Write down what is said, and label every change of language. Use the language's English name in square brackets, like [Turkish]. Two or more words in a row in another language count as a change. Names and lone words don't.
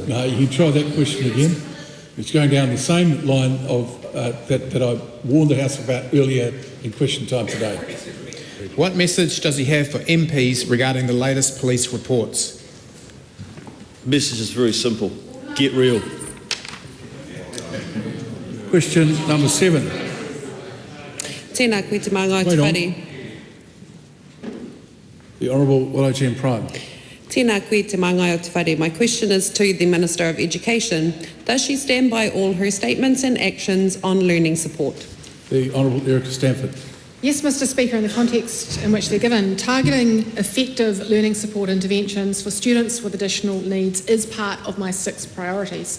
[English] No, you try that question again. It's going down the same line of that I warned the House about earlier in question time today. What message does he have for MPs regarding the latest police reports? The message is very simple. Get real. Question number 7. [Māori] Tēnā koe te māngai te whare. [English] The Honourable Wallachian Prime. [Māori] Tēnā koe te māngai o te whare. [English] My question is to the Minister of Education. Does she stand by all her statements and actions on learning support? The Honourable Erica Stanford. Yes, Mr. Speaker, in the context in which they're given, targeting effective learning support interventions for students with additional needs is part of my 6 priorities.